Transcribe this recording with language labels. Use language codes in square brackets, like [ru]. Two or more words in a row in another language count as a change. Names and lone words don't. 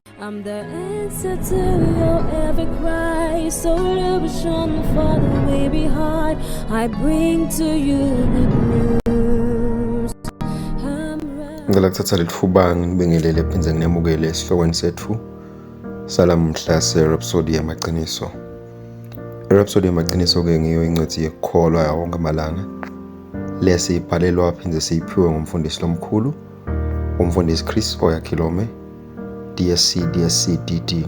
[en] I'm the answer to your every cry. So illusion for the way behind. I bring to you good news. [ss] Ngicela kuthatha lethuba ngibingelele phindze nginamukele esihlokweni sethu salamuhla se-Rhapsody yamaqiniso. I-Rhapsody yamaqiniso ke ngiyo incwadi yekukholwa yawo wonke amalanga. Lesi ibhalelwa phindze siyiphiwe ngumfundisi lomkhulu, umfundisi Chris Oyakhilome, DSC DD.